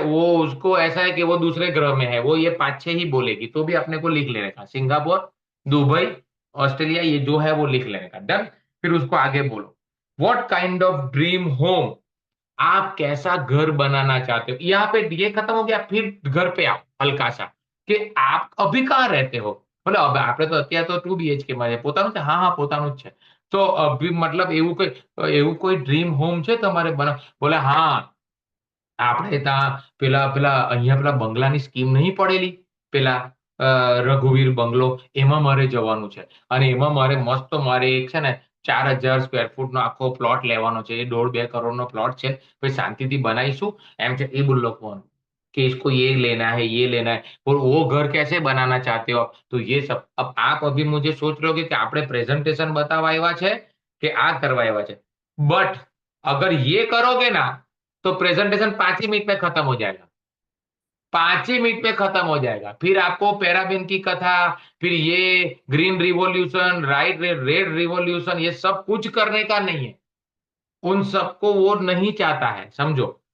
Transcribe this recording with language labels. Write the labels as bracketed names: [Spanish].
[Hindi] वो उसको ऐसा है कि वो दूसरे ग्रह में है, वो ये 5-6 ही बोलेगी, तो भी अपने को लिख लेने का, सिंगापुर, दुबई, ऑस्ट्रेलिया, ये जो है वो लिख लेने का, डन। फिर उसको आगे बोलो, what kind of dream home, आप कैसा घर बनाना चाहते हो, यहाँ पे ये खत्म हो गया, फिर घर पे आओ हल्का सा, कि आप अभी कहाँ रहते हो, बोले अब [Gujarati] આપણે તો અત્યારે તો 2 BHK માં છે, પોતાનું છે, હા હા પોતાનું જ છે। તો અભી મતલબ એવું કોઈ ડ્રીમ હોમ છે તમારે બના, બોલે હા આપણે ત્યાં પેલા પેલા અહીંયા પેલા બંગલાની સ્કીમ નહીં પડેલી, પેલા રઘુવીર બંગલો, એમાં મારે જવાનું છે, અને એમાં મારે મસ્ત મારે એક છે ને 4,000 સ્ક્વેર ફૂટનો આખો પ્લોટ લેવાનો છે, એ 1.5-2 કરોડનો પ્લોટ છે, પછી શાંતિથી બનાવીશું, એમ છે એ બોલ લખવાનું [Hindi] कि इसको ये लेना है ये लेना है, और वो घर कैसे बनाना चाहते हो, तो ये सब। अब आप अभी मुझे सोच रहे हो कि [Gujarati] આપણે પ્રેઝન્ટેશન બતાવવા આવ્યા છે [Hindi] કે આ કરવા આવ્યા છે, बट अगर ये करोगे ना तो प्रेजेंटेशन 5 ही मिनट में खत्म हो जाएगा, 5 ही मिनट में खत्म हो जाएगा। फिर आपको पैराबिन की कथा, फिर ये green revolution, right red revolution, ये सब कुछ करने का नहीं है, उन सबको वो नहीं चाहता है, समझो।